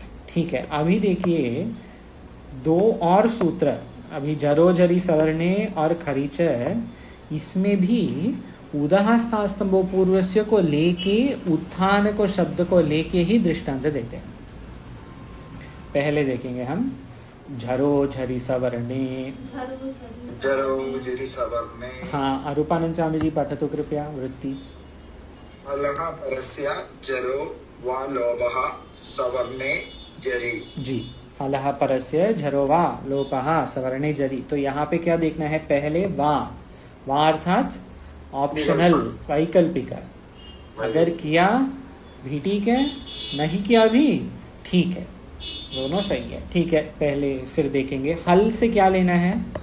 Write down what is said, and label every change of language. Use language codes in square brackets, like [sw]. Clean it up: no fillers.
[hi] ठीक है, अभी देखिए दो और सूत्र, अभी जरोजरी सवर्णे और खरीच, इसमें भी उदाह स्थास्तंभो पूर्वस्य को लेके उत्थान को शब्द को लेके ही दृष्टांत देते हैं। पहले देखेंगे हम [sa] झरो झरी सवर्णे। झरो झरी सवर्णे। हाँ, रूपानंद स्वामी जी पठतु कृपया वृत्ति। हलः परस्य जरो वा लोभः सवर्णे जरि। जी, हलः परस्य झरो वा लोपः सवर्णे जरि। [hi] तो यहाँ पे क्या देखना है, पहले वा अर्थात ऑप्शनल, वैकल्पिक। अगर किया भी ठीक है, नहीं किया भी ठीक है, दोनों सही है। ठीक है, पहले फिर देखेंगे हल से क्या लेना है।